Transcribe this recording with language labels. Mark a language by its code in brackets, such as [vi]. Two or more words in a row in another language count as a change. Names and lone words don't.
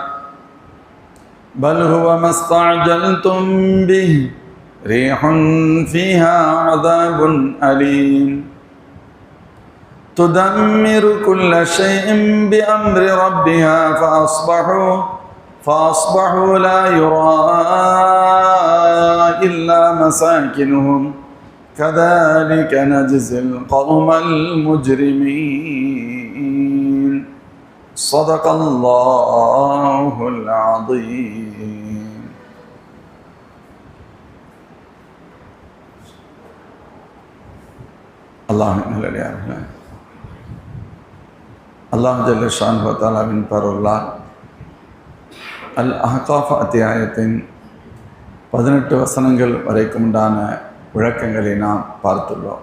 [ar] بل هو ما استعجلتم به ريح فيها عذاب أليم تدمر كل شيء بأمر ربها فأصبحوا لا يرى إلا مساكنهم كذلك نجزي القوم المجرمين. صدق الله العظيم. الله جل شأنه وتعالى [ta] பரவலால் அல் அஹ்காஃப் அத்தியாயத்தின் 18 வசனங்கள் வரைக்கும் உண்டான விளக்கங்களை நாம் பார்த்துள்ளோம்.